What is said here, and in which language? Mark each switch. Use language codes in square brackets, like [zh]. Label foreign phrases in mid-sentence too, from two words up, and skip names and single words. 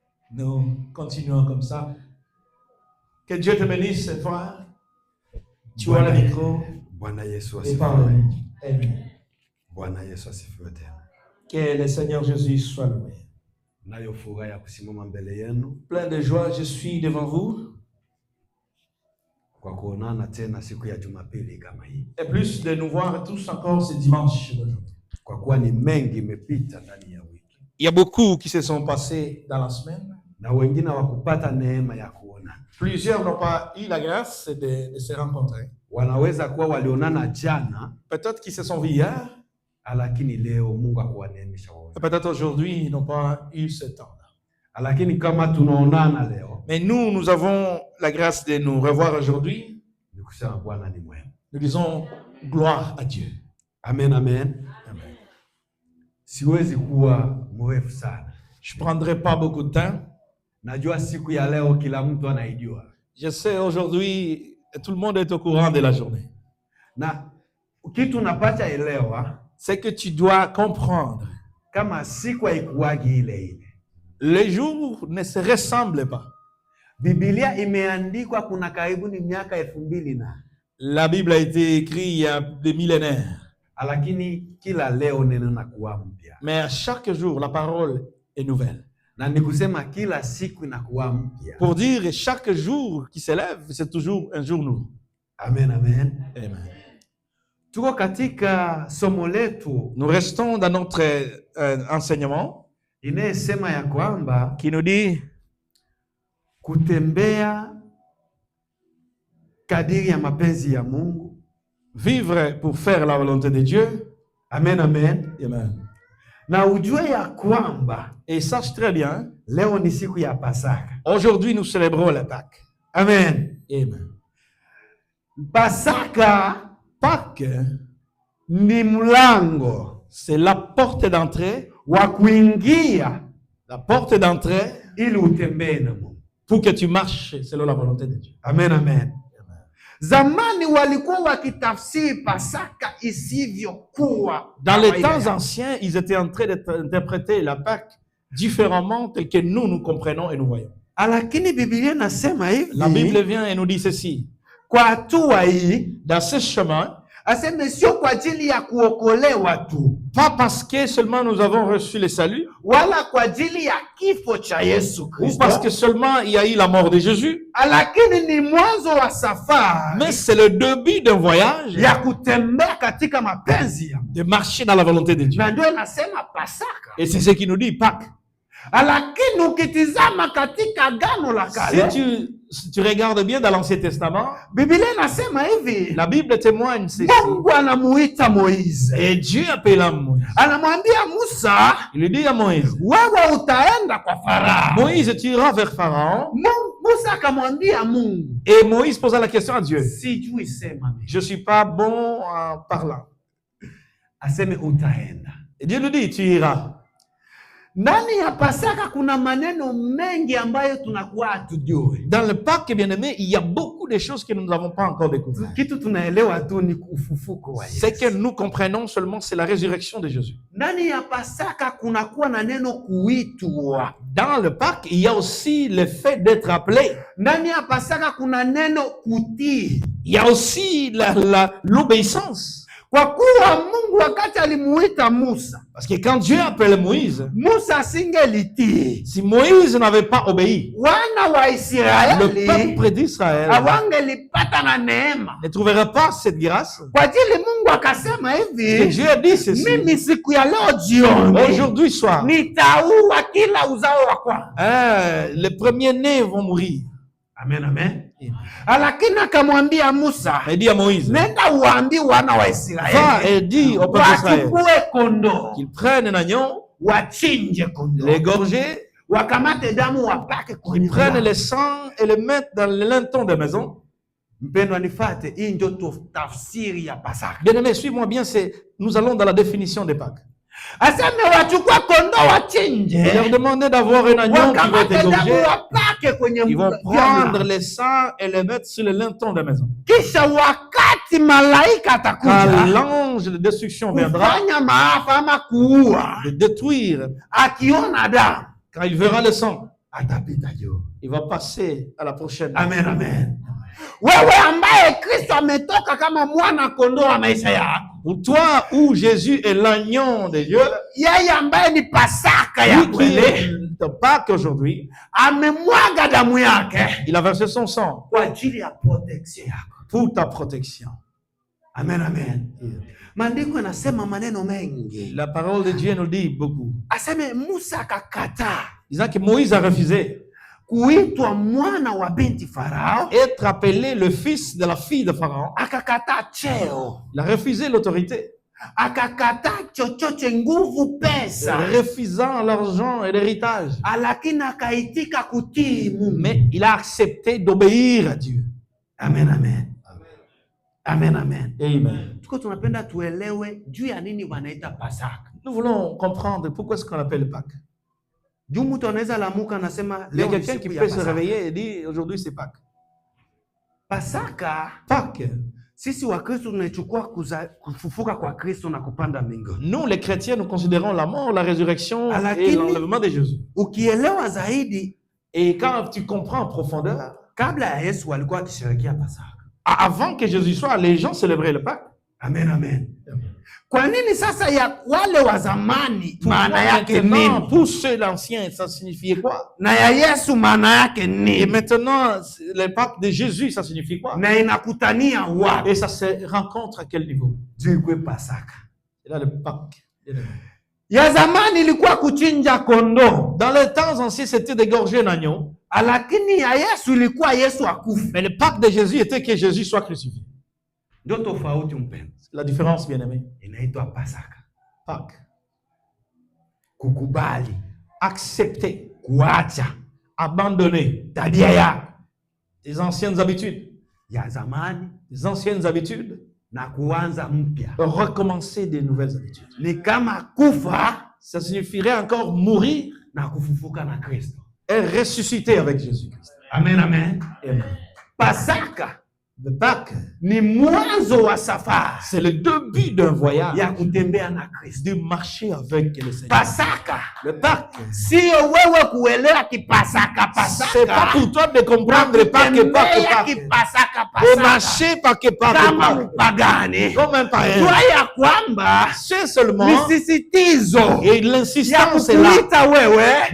[fr] Nous continuons comme ça. Que Dieu te bénisse cette fois. Tu as le micro. [sw] Bwana Yesu [fr] Et parle. Amen. [sw] Bwana Yesu asifiwe tena. [fr] Que le Seigneur Jésus soit loué. [sw] Nayo furaha ya kusimama mbele yenu. [fr] Plein de joie, je suis devant vous. [sw] Kwa kuonana tena siku ya Jumapili kama hii. [fr] Et plus de nous voir tous encore ce dimanche. [sw] Kwa kuwa ni mengi imepita ndani ya wiki. [fr] Il y a beaucoup qui se sont passés dans la semaine. [sw] Na wengine wakupata neema ya kuona. [fr] Plusieurs n'ont pas eu la grâce de se rencontrer. [sw] Wanaweza kuwa walionana jana. [fr] Peut-être qu'ils se sont vus hier. [sw] Lakini leo Mungu akuwaneemesha wao. [fr] Peut-être aujourd'hui ils n'ont pas eu ce temps-là. [sw] Lakini kama tunaonana leo. [fr] Mais nous avons la grâce de nous revoir aujourd'hui. [sw] Nikusema Bwana ni mwema. [fr] Nous disons gloire à Dieu. [sw] Amen, amen. Amen. Siwezi kuwa mrefu sana. [fr] Je prendrai pas beaucoup de temps. [sw] Najua siku ya leo kila mtu anaijua. [fr] Je sais aujourd'hui tout le monde est au courant de la journée. [sw] Na kitu unapata elewa, [fr] c'est que tu dois comprendre. [sw] Kama siku haikuwagi ile ile. [fr] Les jours ne se ressemblent pas. [sw] Biblia imeandikwa kuna karibu ni miaka 2000 na. [fr] La Bible a été écrite il y a des millénaires. [sw] Lakini kila leo neno nakuwa mpya. [fr] Mais à chaque jour la parole est nouvelle. [sw] Na nikusema kila siku inakuwa mpya. [fr] Pour dire chaque jour qui s'élève, c'est toujours un jour nouveau. Amen, amen. Amen. [sw] Tuko katika somo letu. [fr] Nous restons dans notre enseignement [sw] inayesema ya kwamba [fr] qui nous dit [sw] kutembea kadiri ya mapenzi ya Mungu, [fr] vivre pour faire la volonté de Dieu. Amen, amen. Amen. [sw] Na ujue ya kwamba, [fr] et sache très bien, [sw] leo ni siku ya Pasaka. [fr] Aujourd'hui nous célébrons la Pâque. Amen. Amen. [sw] Pasaka, [fr] Pâque [sw] ni mlango, [fr] c'est la porte d'entrée [sw] wa kuingia, [fr] la porte d'entrée [sw] ili utembee na Mungu, [fr] pour que tu marches selon la volonté de Dieu. Amen, amen. [sw] Zamani walikuwa wakitafsiri Pasaka isivyokuwa. [fr] Dans les temps anciens, ils étaient en train d'interpréter la Pâque différemment tel que nous comprenons et nous voyons. [sw] Lakini Biblia nasema hivi. [fr] La Bible vient et nous dit ceci. [sw] Kwa hatua hii, [fr] dans ce chemin, [sw] aseme sio kwa ajili ya kuokolewa tu. [fr] Pas parce que seulement nous avons reçu le salut. [sw] Wala kwa ajili ya kifo cha Yesu Kristo. [fr] Ou parce que seulement il y a eu la mort de Jésus. [sw] Lakini ni mwanzo wa safari. [fr] Mais c'est le début d'un voyage. [sw] Ya kutembea katika mapenzi ya Mungu. [fr] De marcher dans la volonté de Dieu. [sw] Na ndio nasema Pasaka. [fr] Et c'est ce qui nous dit Pâques. [sw] Lakini ukitizama katika Agano la Kale, [fr] si tu regardes bien dans l'Ancien Testament, [sw] Biblia inasema hivi, [fr] la Bible témoigne ceci. [sw] Mungu anamuita Moïse. [fr] Et Dieu appelle Moïse. [sw] Anamwambia Musa, [fr] il lui dit à Moïse, [sw] wewe utaenda kwa Farao. [fr] Moïse, tu iras vers Pharaon. [sw] Musa akamwambia Mungu. [fr] Et Moïse posa la question à Dieu. [sw] Sijui sema. [fr] Je suis pas bon en parlant. [sw] Aseme utaenda. [fr] Et Dieu lui dit, tu iras. [sw] Ndani ya Pasaka kuna maneno mengi ambayo tunakuwa hatujui. [fr] Dans le Pâques, bien-aimé, il y a beaucoup de choses que nous n'avons pas encore découvertes. [sw] Kitu tunaelewa tu ni ufufuko wa Yesu. [fr] Ce que nous comprenons seulement, c'est la résurrection de Jésus. [sw] Ndani ya Pasaka kunakuwa na neno kuitwa. [fr] Dans le Pâques, il y a aussi le fait d'être appelé. [sw] Ndani ya Pasaka kuna neno kutii. [fr] Il y a aussi l'obéissance. [sw] Kwa kuwa Mungu wakati alimuita Musa, [fr] parce que quand Dieu appelle Moïse, [sw] Musa singelitii. [fr] Si Moïse n'avait pas obéi, [sw] wana wa Israeli, [fr] le peuple d'Israël [sw] hawangelipata na neema, [fr] ne trouverait pas cette grâce. [sw] Kwa ajili Mungu akasema hivi, [fr] Dieu a dit ceci, [sw] mimi siku ya leo jioni, [fr] aujourd'hui soir, [sw] nitaua kila uzao wa kwanza. [fr] Les premiers-nés vont mourir. Amen, amen. [sw] Lakini akamwambia Musa, [fr] il dit à Moïse, [sw] nenda uambie wana wa Israeli, [fr] va et dis au peuple d'Israël qu'ils prennent un agneau, [sw] wachinje kondoo, [fr] l'égorger, [sw] wakamate damu wapake kwenye, [fr] ils prennent le sang et le mettent dans le linteau de maison. [sw] Mpendwa nifuate, hii ndio tafsiri ya Pasaka. [fr] Bien-aimé, suis-moi bien, nous allons dans la définition des Pâques. [sw] Aseme wachukua kondoo wachinje. [fr] Il leur demandait d'avoir un agneau qui va être égorgé. Ils vont prendre le sang et le mettre sur le linteau de la maison. [sw] Kisha wakati malaika atakuja, [fr] quand l'ange de destruction viendra, [sw] maafa ama kuua, [fr] de détruire, [sw] akiona damu, [fr] quand il verra le sang, [sw] atapita juu. [fr] Il va passer à la prochaine. Amen, amen. [sw] Wewe ambaye Kristo ametoka kama mwana kondoo wa maisha yako. [fr] Pour toi où Jésus est l'agneau de Dieu, [sw] yeye ambaye ni Pasaka ya [fr] lui qui [sw] kweli, [fr] est de Pâques aujourd'hui, [sw] amemwaga damu yake [fr] il a versé son sang [sw] kwa ajili ya protection yako. [fr] pour ta protection. Amen, amen. [sw] Maandiko yanasema maneno mengi. [fr] La parole de Dieu nous dit beaucoup. [sw] Aseme Musa akakataa [fr] Disant que Moïse a refusé [sw] kuitwa mwana wa binti Farao, [fr] être appelé le fils de la fille de Pharaon. [sw] akakataa cheo, [fr] Il a refusé l'autorité, [sw] akakataa chochote, nguvu, pesa, [fr] refusant l'argent et l'héritage. [sw] lakini akaitika kutii Mungu. [fr] Mais il a accepté d'obéir à Dieu. Amen, amen. Amen, amen. Amen. [sw] Tuko tunapenda tuelewe juu ya nini wanaita Pasaka. [fr] Nous voulons comprendre pourquoi est-ce qu'on appelle Pâques. [sw] Juu mtu anaweza lamuka anasema [fr] Il y a [sw] leo ni [fr] quelqu'un qui [sw] siku ya [fr] peut se [sw] Pasaka. [fr] réveiller et dire aujourd'hui c'est Pâques. [sw] Pasaka, [fr] Pâques. [sw] sisi wa Kristo tunaichukua kufufuka kwa Kristo na kupanda mbinguni. [fr] Nous les chrétiens, nous considérons la mort, la résurrection et l'enlèvement de Jésus. [sw] Ukielewa zaidi, [fr] Et quand tu comprends en profondeur, [sw] kabla ya Yesu alikuwa akisherehekea Pasaka. [fr] avant que Jésus soit, les gens célébraient le Pâques. Amen, amen. [sw] Kwa nini sasa ya wale wa zamani maana [fr] Pourquoi [sw] yake [fr] maintenant, [sw] nini? [fr] pour ceux l'ancien, ça signifiait quoi? [sw] Na ya Yesu maana yake [fr] Et [sw] nini? [fr] maintenant, le Pâques de Jésus, ça signifie quoi? [sw] Na inakutania wapi? [fr] Et ça se rencontre à quel niveau? [sw] Juu kwa Pasaka. [fr] Et là, le Pâques. [sw] Ya zamani ilikuwa kuchinja kondoo, [fr] Dans les temps anciens, c'était d'égorger un agneau. [sw] lakini ya Yesu ilikuwa Yesu akufe. [fr] Mais le Pâques de Jésus était que Jésus soit crucifié. [sw] Ndio tofauti mpendwa. [fr] La différence, bien aimé. [sw] Inaitwa Pasaka. [fr] Pâques. [sw] Kukubali, [fr] Accepter, [sw] kuacha [fr] abandonner [sw] tabia yako [fr] les anciennes habitudes, [sw] ya zamani [fr] les anciennes habitudes, [sw] na kuanza mpya. [fr] recommencer des nouvelles habitudes. [sw] Ni kama kufa [fr] Ça signifierait encore mourir [sw] na kufufuka na Kristo. [fr] et ressusciter avec Jésus-Christ. Amen, amen. Amen. [sw] Pasaka [fr] Le Pâques, [sw] ni mwanzo wa safari [fr] c'est le début d'un voyage, [sw] ya kutembea na Kristo. [fr] de marcher avec le Seigneur. [sw] Pasaka [fr] Le Pâques, [sw] sio wewe kuelewa kipasaka [fr] c'est pas [sw] pasaka, [fr] pour toi de comprendre Pâques, [sw] kutembea kipasaka [fr] et [sw] pasaka [fr] marcher Pâques, [sw] kama mpagani. [fr] comme un païen. [sw] Jua ya kwamba [fr] C'est seulement, [sw] misisitizo [fr] et [sw] ya [fr] l'insistance est là, [sw] kukuita wewe